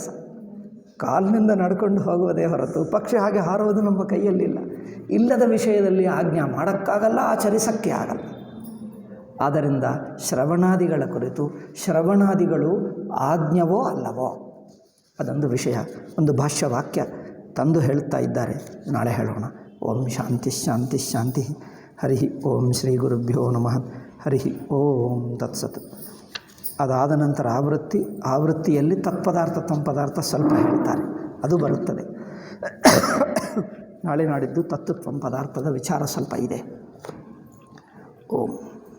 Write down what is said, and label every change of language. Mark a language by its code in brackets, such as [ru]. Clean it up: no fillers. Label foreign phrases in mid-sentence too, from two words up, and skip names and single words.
[kn] ಕಾಲಿನಿಂದ ನಡ್ಕೊಂಡು ಹೋಗುವುದೇ ಹೊರತು ಪಕ್ಷಿ ಹಾಗೆ ಹಾರುವುದು ನಮ್ಮ ಕೈಯಲ್ಲಿಲ್ಲ. ಇಲ್ಲದ ವಿಷಯದಲ್ಲಿ ಆಜ್ಞೆ ಮಾಡೋಕ್ಕಾಗಲ್ಲ, ಆಚರಿಸೋಕ್ಕೆ ಆಗಲ್ಲ. ಆದ್ದರಿಂದ ಶ್ರವಣಾದಿಗಳ ಕುರಿತು ಶ್ರವಣಾದಿಗಳು ಆಜ್ಞವೋ ಅಲ್ಲವೋ ಅದೊಂದು ವಿಷಯ, ಒಂದು ಭಾಷ್ಯವಾಕ್ಯ ತಂದು ಹೇಳ್ತಾ ಇದ್ದಾರೆ. ನಾಳೆ ಹೇಳೋಣ. [sa] ಓಂ ಶಾಂತಿ ಶಾಂತಿ ಶಾಂತಿ. ಹರಿ ಓಂ ಶ್ರೀ ಗುರುಭ್ಯೋ ನಮಃ. ಹರಿ ಓಂ ತತ್ಸತ್. [kn] ಅದಾದ ನಂತರ ಆವೃತ್ತಿಯಲ್ಲಿ ತತ್ಪದಾರ್ಥ ತ್ವಂಪದಾರ್ಥ ಸ್ವಲ್ಪ ಹೇಳ್ತಾರೆ, ಅದು ಬರುತ್ತದೆ. ನಾಳೆ ನಾಡಿದ್ದು ತತ್ವ ತ್ವಂಪದಾರ್ಥದ ವಿಚಾರ ಸ್ವಲ್ಪ ಇದೆ. [sa] ಓಂ.